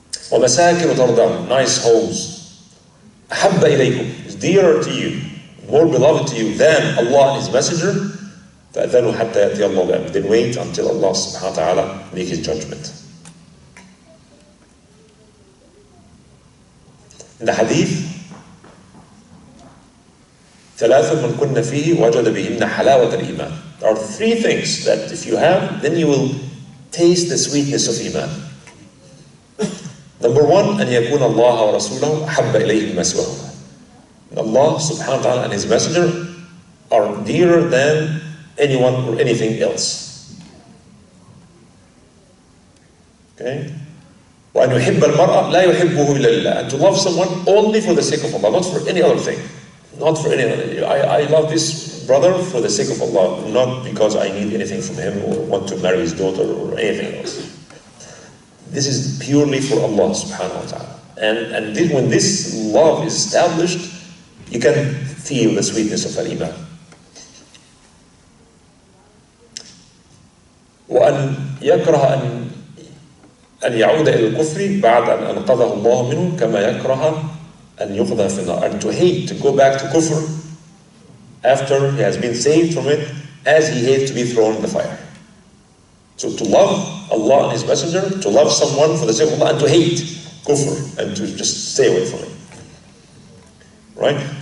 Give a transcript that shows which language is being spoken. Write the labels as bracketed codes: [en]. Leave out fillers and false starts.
[ar] وَمَسَاكِنُ تَرْضَوْنَ, [en] nice homes, [ar] أَحَبَّ إِلَيْكُمْ, [en] is dearer to you, more beloved to you than Allah and His Messenger, [ar] فَأَذَنُوا حَتَّى يَأْتِيَ اللَّهُ بِأَمْرِهِ, [en] then wait until Allah subhanahu wa ta'ala make His judgment. In the hadith, [ar] ثلاث من كن فيه وجد بهن حلاوة الإيمان. [en] There are three things that if you have, then you will taste the sweetness of Iman. Number one, [ar] أن يكون الله ورسوله أحب إليه مما سواهما. [en] Allah subhanahu wa ta'ala and His Messenger are dearer than anyone or anything else. Okay? [ar] وأن يحب المرأة لا يحبه إلا لله. [en] And to love someone only for the sake of Allah, not for any other thing. Not for any other. I love this brother for the sake of Allah, not because I need anything from him or want to marry his daughter or anything else. This is purely for Allah subhanahu wa ta'ala. And when this love is established, you can feel the sweetness of al-Iman. [ar] وأن يكره أن يعود إلى الكفر بعد أن أنقذه الله منه كما يكره أن يقذف في النار. [en] And to hate, to go back to kufr after he has been saved from it, as he hates to be thrown in the fire. So to love Allah and His Messenger, to love someone for the sake of Allah, and to hate kufr, and to just stay away from it. Right?